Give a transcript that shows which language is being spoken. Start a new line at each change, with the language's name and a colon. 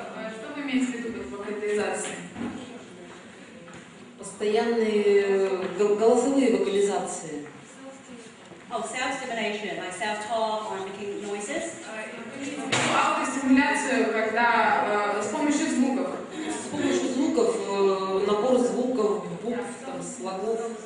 Russian: Что вы имеете в виду под вокализацией? Постоянные голосовые вокализации.
English: Oh, self-stimulation, like self-talk or making noises.
Russian: Аутостимуляцию, когда с помощью звуков. С помощью звуков, набор звуков, букв, там, слогов.